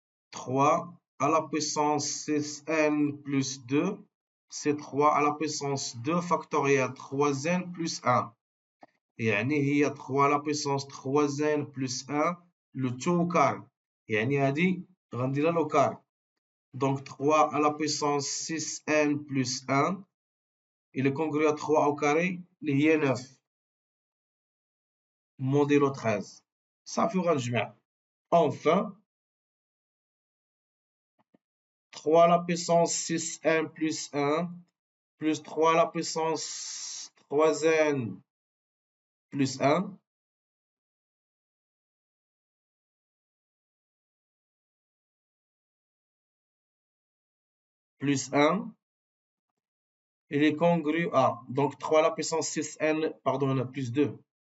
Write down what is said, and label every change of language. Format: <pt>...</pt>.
<fr>3 à la puissance 6n plus 2, c'est 3 à la puissance 2 factoriel 3n plus 1.</fr> <ar>يعني هي</ar> <fr>3 à la puissance 3n plus 1 le tout au carré.</fr> <ar>يعني هذه غنديرها له carré.</ar> <fr>Donc 3 à la puissance 6n plus 1, il est congru à 3 au carré,</fr> <ar>اللي هي</ar> <fr>9. modulo 13.</fr> <ar>صافي وغنجمع.</ar> <fr>Enfin, 3 à la puissance 6n plus 1 plus 3 à la puissance 3n plus 1 plus 1, il est congru à, donc 3 à la puissance 6n, pardon, on a plus 2.</fr>